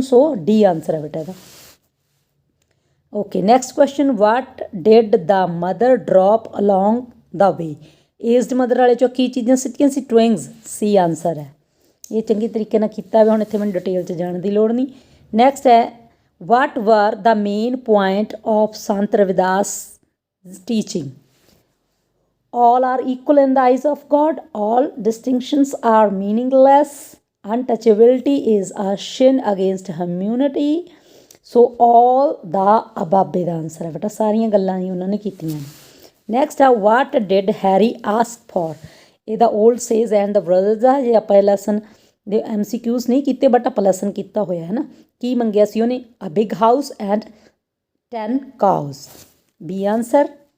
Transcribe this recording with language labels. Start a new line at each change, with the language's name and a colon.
English: so D answer
Punjabi: ਹੈ ਬੇਟਾ ਇਹਦਾ।
English: Okay next question, what did the mother drop along the way.
Punjabi: Aged mother ਵਾਲੇ 'ਚੋਂ ਕੀ ਚੀਜ਼ਾਂ ਸਿੱਟੀਆਂ ਸੀ, ਟਵਿੰਗਸ। C ਆਂਸਰ ਹੈ। ਇਹ ਚੰਗੀ ਤਰੀਕੇ ਨਾਲ ਕੀਤਾ ਹੋਇਆ, ਹੁਣ ਇੱਥੇ ਮੈਨੂੰ ਡਿਟੇਲ 'ਚ ਜਾਣ ਦੀ ਲੋੜ ਨਹੀਂ। ਨੈਕਸਟ ਹੈ,
English: What were the main point of Sant Ravidas teaching. all are equal in the eyes of God, all distinctions are meaningless, untouchability is a sin against humanity।
Punjabi: So
English: all the above
Punjabi: ਦਾ answer ਹੈ ਬੇਟਾ। ਸਾਰੀਆਂ ਗੱਲਾਂ ਹੀ ਉਹਨਾਂ ਨੇ ਕੀਤੀਆਂ।
English: Next ਆ, what did Harry ask for.
Punjabi: ਇਹਦਾ old
English: Sage and the brothers ਆ।
Punjabi: ਜੇ ਆਪਾਂ ਇਹ ਲੈਸਨ ਦੇ MCQs ਨਹੀਂ ਕੀਤੇ ਬਟ ਆਪਾਂ ਲੈਸਨ ਕੀਤਾ ਹੋਇਆ ਹੈ ਨਾ। ਕੀ ਮੰਗਿਆ ਸੀ ਉਹਨੇ,
English: A big house and 10 cows। B answer.